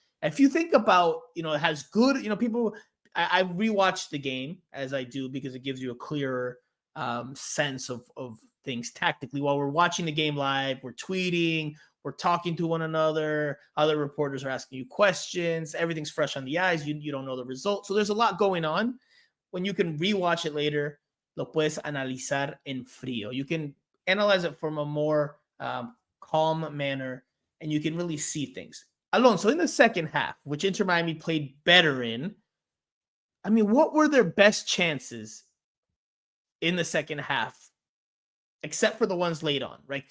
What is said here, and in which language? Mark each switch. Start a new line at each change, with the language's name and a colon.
English: If you think about, it has good, people... I rewatched the game, as I do, because it gives you a clearer sense of things tactically. While we're watching the game live, we're tweeting, we're talking to one another. Other reporters are asking you questions. Everything's fresh on the eyes. You don't know the result. So there's a lot going on. When you can rewatch it later,
Spanish: lo puedes analizar en frío.
English: You can analyze it from a more calm manner, and you can really see things. Alonso, in the second half, which Inter Miami played better in, I mean, what were their best chances in the second half, except for the ones late on, right?